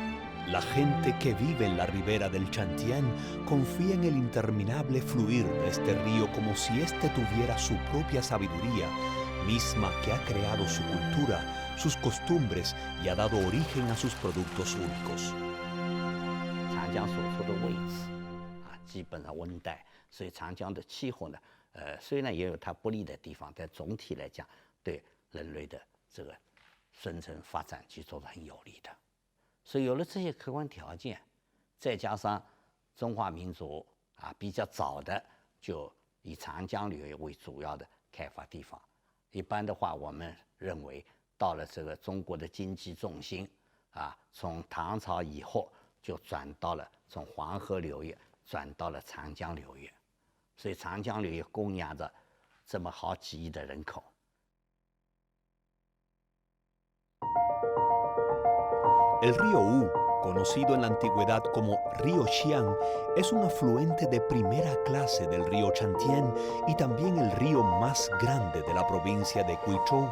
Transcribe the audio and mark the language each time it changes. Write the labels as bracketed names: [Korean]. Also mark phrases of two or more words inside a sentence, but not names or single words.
[Spanish] La gente que vive en la ribera del Chantian confía en el interminable fluir de este río como si éste tuviera su propia sabiduría, misma que ha creado su cultura, sus costumbres y ha dado origen a sus productos únicos. [Chinese] 长江所处的位置基本上温带，所以长江的气候呢，虽然也有它不利的地方，但总体来讲，对人类的这个生存发展去做得很有利的。所以有了这些客观条件，再加上中华民族比较早的就以长江流域为主要的开发地方。一般的话，我们认为到了这个中国的经济重心从唐朝以后就转到了从黄河流域转到了长江流域，所以长江流域供养着这么好几亿的人口。 [Spanish] El río U, conocido en la antigüedad como río Xiang, es un afluente de primera clase del río Chantian y también el río más grande de la provincia de Guizhou.